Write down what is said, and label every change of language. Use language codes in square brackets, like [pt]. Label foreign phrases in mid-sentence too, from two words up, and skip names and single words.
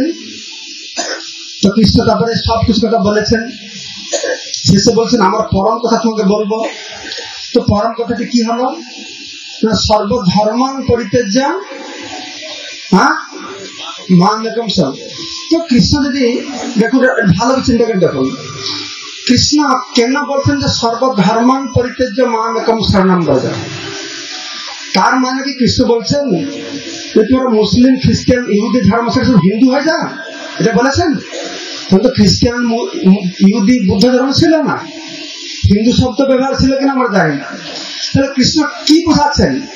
[bn] তো কৃষ্ণ তারপরে সবকিছু কথা বলেছেন, শেষে বলছেন আমার পরম কথা তোমাকে বলবো। তো পরম কথাটি কি হলো? [sa] সর্বধর্মান পরিত্যাজ্য মাম একম শরণ। [bn] তো কৃষ্ণ যদি দেখুন, ভালো চিন্তা করে দেখুন, কৃষ্ণ কেন বলছেন যে [sa] সর্বধর্মান পরিত্যাজ্য মাম একম শরণম ব্রজ? [bn] তার মানে কি কৃষ্ণ বলছেন তোমরা মুসলিম, খ্রিস্টান, ইহুদি ধর্ম ছেড়ে হিন্দু হয়ে যা, এটা বলেছেন? কিন্তু খ্রিস্টান, ইহুদি, বুদ্ধ ধর্ম ছিল না, হিন্দু শব্দ ব্যবহার ছিল কিনা আমরা জানি না। তাহলে কৃষ্ণ কি বোঝাচ্ছেন?